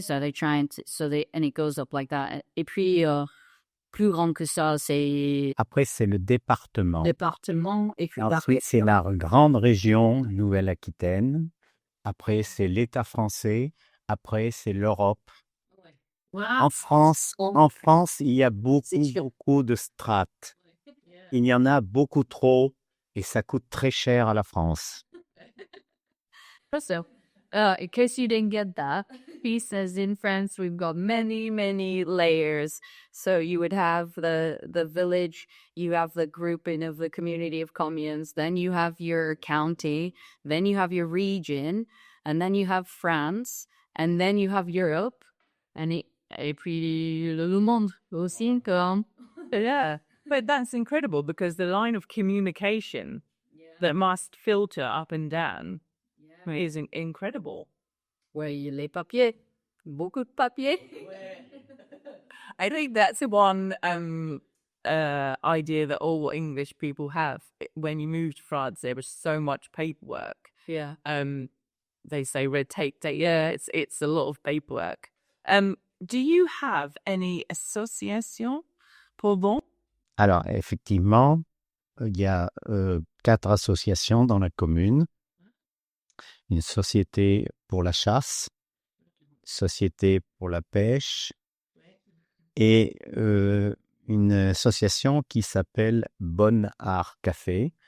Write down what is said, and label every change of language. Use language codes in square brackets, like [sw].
[en] So they try and it goes up like that. [fr] Et puis plus grand que ça, c'est Après, c'est le département. Et puis Ensuite, c'est la grande région Nouvelle-Aquitaine. Après, c'est l'État français. Après, c'est l'Europe. En France, il y a beaucoup de strates. Il y en a beaucoup trop et ça coûte très cher à la France. [en] So, in case you didn't get that, he says in France we've got many, many layers. So you would have the village, you have the grouping of the community of communes, then you have your county, then you have your region, and then you have France, and then you have Europe, [fr] et puis le monde aussi. [en] Yeah, but that's incredible because the line of communication that must filter up and down is incredible. [fr] Ouais, les papiers. Beaucoup de papiers. [en] I think that's the one idea that all English people have. When you move to France, there was so much paperwork. Yeah. They say red tape day. Yeah, it's a lot of paperwork. Do you have any association pour bon? [fr] Alors, effectivement, il y a 4 associations dans la commune. Une société pour la chasse, société pour la pêche et une association qui s'appelle Bon Art Café.